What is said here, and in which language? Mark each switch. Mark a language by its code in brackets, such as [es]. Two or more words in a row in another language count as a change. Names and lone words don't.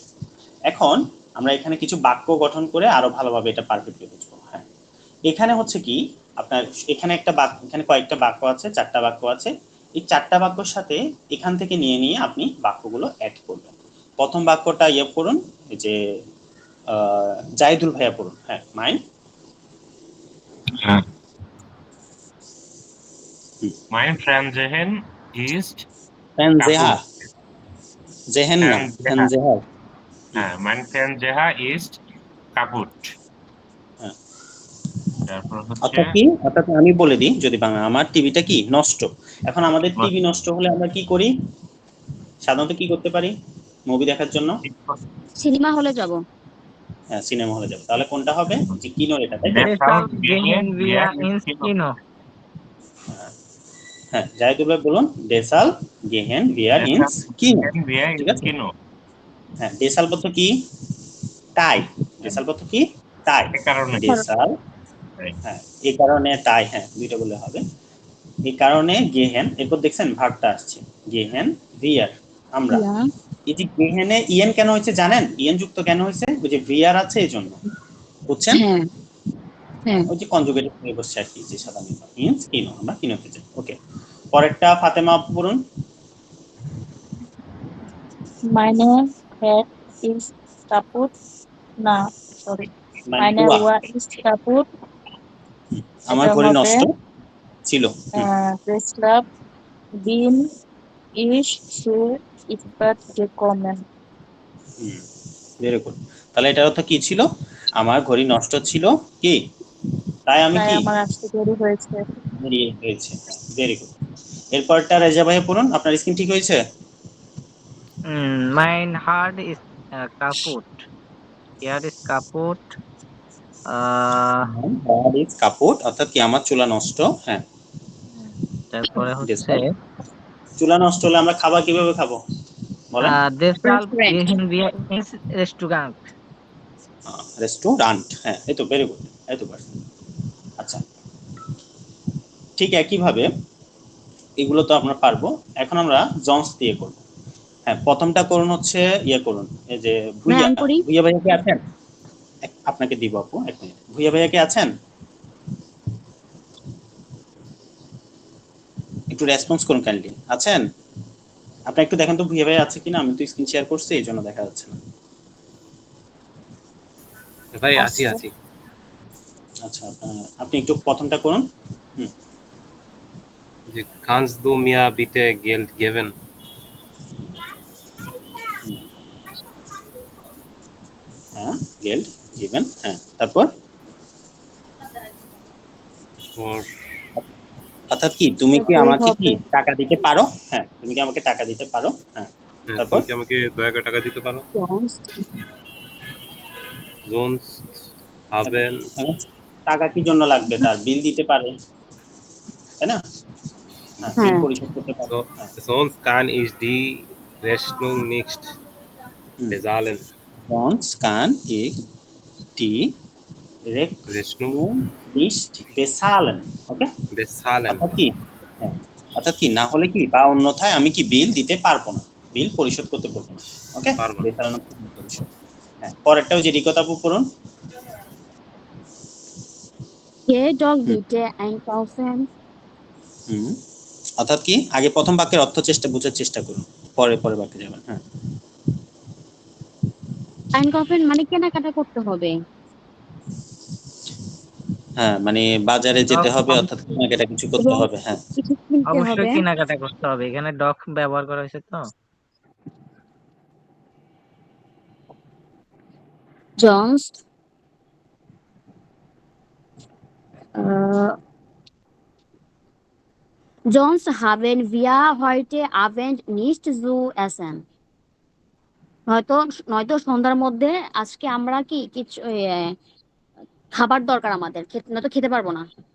[bn] এখন আমরা এখানে কিছু বাক্য গঠন করে আরো ভালোভাবে এটা পারফেক্টলি বুঝবো। হ্যাঁ, এখানে হচ্ছে কি আপনার, এখানে একটা বাক্য, এখানে কয়েকটা বাক্য আছে, চারটা বাক্য আছে, এই চারটা বাক্যর সাথে এখান থেকে নিয়ে নিয়ে আপনি বাক্যগুলো অ্যাড করবেন। প্রথম বাক্যটা ইয়ে করুন, এই যে জাহিদুল ভাইয়া পড়ুন, হ্যাঁ মাইন্ড। [de] Mein Fernsehen ist [bn] ফ্যানজেহা, kaputt. জেহেন না, Fernseher. ফ্যানজেহা। [de] Mein Fernseher ist kaputt. [bn] হ্যাঁ, তারপর হচ্ছে অর্থাৎ কি, অর্থাৎ আমি বলে দিই যদি বাংলা, আমার টিভিটা কি নষ্ট। এখন আমাদের টিভি নষ্ট হলে আমরা কি করি, সাধারণত কি করতে পারি মুভি দেখার জন্য? সিনেমা হলে যাব। হ্যাঁ সিনেমা হলে যাবো, তাহলে কোনটা হবে, যে কিনো, এটা তাই তো? ডেসাল Deshalb গেহেন gehen বিয়া [de] wir ins Kino. [bn] ইনস্কিনো। হ্যাঁ জাহিদুল ভাই বলুন, [de] Deshalb gehen wir ins [bn] Deshalb কিনো, [de] gehen wir [bn] ঠিক ins আছে। Kino. হ্যাঁ ডেসাল পদ্ধ কি, টাই, ডেসাল পদ্ধ কি, টাই, এই কারণে ডেসাল, হ্যাঁ এই কারণে টাই, হ্যাঁ দুইটা বললে হবে, এই কারণে গেহেন, এরপর দেখছেন ভার্বটা আসছে, [de] gehen wir [bn] আমরা, ইয়া, এই যে গেহেনে ইয়েন কেন হয়েছে জানেন, ইয়েন যুক্ত কেন হয়েছে, ওই যে ভিয়ার আছে এই জন্য, বুঝছেন? হ্যাঁ হ্যাঁ। ওই যে কনজুগেটেড হয়ে বসছে আর কি, যে সাধারণত [de] ins Kino, [bn] আমরা কিনোতে যাই। ওকে, পরেরটা ফাতেমা পড়ুন। [de] Meine Head ist kaputt. Na, sorry. [bn] মানে Meine দোয়া, [de] Uhr ist kaputt. [bn] আমার এটা ঘড়ি হবে নষ্ট ছিল। [de] deshalb bin ich zu spät gekommen. [bn] ভেরি গুড। তাহলে এটার অর্থ কি ছিল? আমার ঘড়ি নষ্ট ছিল কি, তাই আমি তাই কি আমার আসতে দেরি হয়েছে। দেরি হয়েছে। ভেরি গুড। এরপরটা রেজা ভাই পড়ুন, আপনার স্ক্রিন ঠিক হয়েছে? [de] Mein Herd is kaputt. Here is kaputt. [bn] কাপড় অর্থাৎ কি আমার চুলা নষ্ট। হ্যাঁ, তারপরে হচ্ছে চুলা নষ্ট হলে আমরা খাবার কিভাবে খাবো বলেন? deshalb Restaurant. [de] gehen wir ins Restaurant. [bn] রেস্টুরেন্ট। হ্যাঁ, এই তো ভেরি গুড, এই তো পারছেন। আচ্ছা, ঠিক একইভাবে এগুলো তো আমরা পারবো। এখন আমরা জন্স দিয়ে করব। হ্যাঁ, প্রথমটা করুন হচ্ছে ইয়ে করুন, এই যে ভুইয়া। আমি করি। ভুইয়া ভাইয়া কি আছেন? আপনাকে দিব আপু, এক মিনিট। ভুইয়া ভাইয়া কি আছেন? একটু রেসপন্স করুন কাইন্ডলি। আছেন? আপনি একটু দেখেন তো ভুইয়া ভাইয়া আছে কিনা, আমি তো স্ক্রিন শেয়ার করছি এই জন্য দেখা যাচ্ছে না। ভাই আছি আছি। আচ্ছা, আপনি একটু প্রথমটা করুন। [de] যে kannst du mir bitte Geld geben? [bn] হ্যাঁ, [de] Geld geben. [bn] হ্যাঁ, তারপর ওর অর্থাৎ কি তুমি কি এটাই আমাকে কি হবে। টাকা দিতে পারো? হ্যাঁ, তুমি কি আমাকে টাকা দিতে পারো? হ্যাঁ, তারপর তুমি কি আমাকে দয়া করে টাকা দিতে পারো? Sonst [de] Sonst haben [bn] হ্যাঁ, টাকা কি জন্য লাগবে? তার বিল দিতে পারে, তাই না? হ্যাঁ, বিল হ্যাঁ। পরিশোধ করতে পারে। so, হ্যাঁ। [de] sonst kann ich die Rechnung nicht bezahlen. Sonst kann ich die Rechnung nicht bezahlen. [bn] ওকে? Bezahlen. অর্থাৎ কি? হ্যাঁ, অর্থাৎ কি না হলে কি বা অন্যথায় আমি কি বিল দিতে পারবো না, বিল পরিশোধ করতে পারবো না। ওকে? পারবো না। বেচারানো পরিশোধ। হ্যাঁ, পরেরটাও যে রিকত আপু পড়ুন। [de] Geh doch bitte einkaufen. [bn] অর্থাৎ কি আগে প্রথম বাক্যের অর্থ বোঝার চেষ্টা করুন, পরে বাক্যে যাবেন। হ্যাঁ, Einkaufen মানে কেনাকাটা করতে হবে। হ্যাঁ, মানে বাজারে যেতে হবে, অব- অর্থাৎ কেনাকাটা কিছু করতে এবং হবে। হ্যাঁ, কিছু কিনতে অবশ্যই হবে। কেনাকাটা করতে হবে, এখানে ডক ব্যবহার করা হয়েছে তো। [de] Sonst äh, sonst haben wir heute Abend nicht zu essen. [bn] নয়তো সন্ধ্যার মধ্যে আজকে আমরা কি কিছু খাবার দরকার আমাদের, নয়তো খেতে পারবো না।